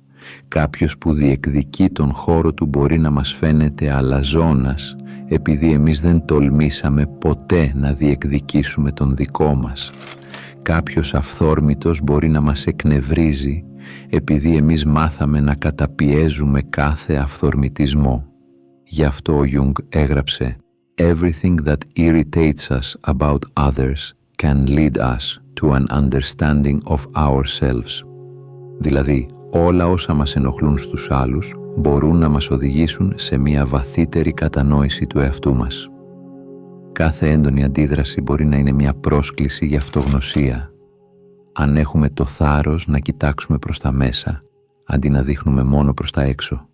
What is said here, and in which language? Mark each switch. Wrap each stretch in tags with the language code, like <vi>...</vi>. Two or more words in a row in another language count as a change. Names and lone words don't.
<el>Κάποιος που διεκδικεί τον χώρο του μπορεί να μας φαίνεται αλαζόνας, επειδή εμείς δεν τολμήσαμε ποτέ να διεκδικήσουμε τον δικό μας. Κάποιος αυθόρμητος μπορεί να μας εκνευρίζει, επειδή εμείς μάθαμε να καταπιέζουμε κάθε αυθορμητισμό. Γι' αυτό ο Γιούγκ έγραψε</el> <en>«Everything that irritates us about others can lead us to an understanding of ourselves».</en> <el>Δηλαδή, όλα όσα μας ενοχλούν στους άλλους μπορούν να μας οδηγήσουν σε μια βαθύτερη κατανόηση του εαυτού μας. Κάθε έντονη αντίδραση μπορεί να είναι μια πρόσκληση για αυτογνωσία. Αν έχουμε το θάρρος να κοιτάξουμε προς τα μέσα, αντί να δείχνουμε μόνο προς τα έξω.</el>